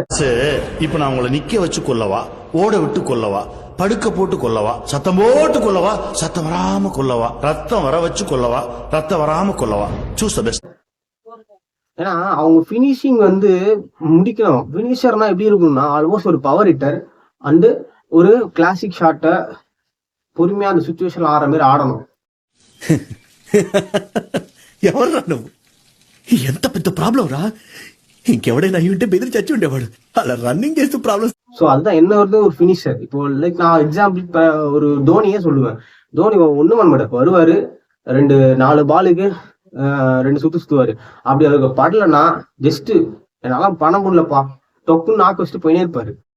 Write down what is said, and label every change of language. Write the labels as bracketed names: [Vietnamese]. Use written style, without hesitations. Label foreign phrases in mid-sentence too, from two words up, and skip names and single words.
[Tamil] இப்ப நான் உங்களை நிக்க வச்சு கொல்லவா, ஓட விட்டு கொல்லவா, படுக்க போட்டு கொல்லவா, சத்தம் போட்டு கொல்லவா, சத்தம் வராம கொல்லவா, ரத்தம் வர வச்சு கொல்லவா, ரத்தம் வராம கொல்லவா, [English] choose the best. [Tamil] ஏன்னா அவங்க பினிஷிங் வந்து முடிக்கணும். பினிஷர்னா எப்படி இருக்கும்னா, ஆல்மோஸ்ட் ஒரு [English] power hitter [Tamil] அண்டு ஒரு கிளாசிக் ஷாட்டை பொறுமையா அந்த சுச்சுவேஷன்ல ஆடுற மாதிரி ஆடணும். [Telugu] ఎవరు ఎంత పెద్ద ప్రాబ్లం రా, ఇంకెవడైనా అయ్యి ఉంటే బెదిరి చచ్చి ఉండేవాడు. అలా రన్నింగ్ చేస్తూ ప్రాబ్లమ్స్. [Tamil] ஸோ அதுதான் என்ன வருது, ஒரு ஃபினிஷர். இப்போ லைக் நான் எக்ஸாம்பிள் ஒரு தோனியே சொல்லுவேன். தோனி ஒன்றும் பண்ண மாட்டார், வருவாரு 4 பாலுக்கு 2 சுத்து சுத்துவாரு. அப்படி அதுக்கு படலன்னா ஜஸ்ட் என்னால பண்ண முடியலப்பா டொக்குன்னு நாக்கு வச்சுட்டு போயினே இருப்பாரு.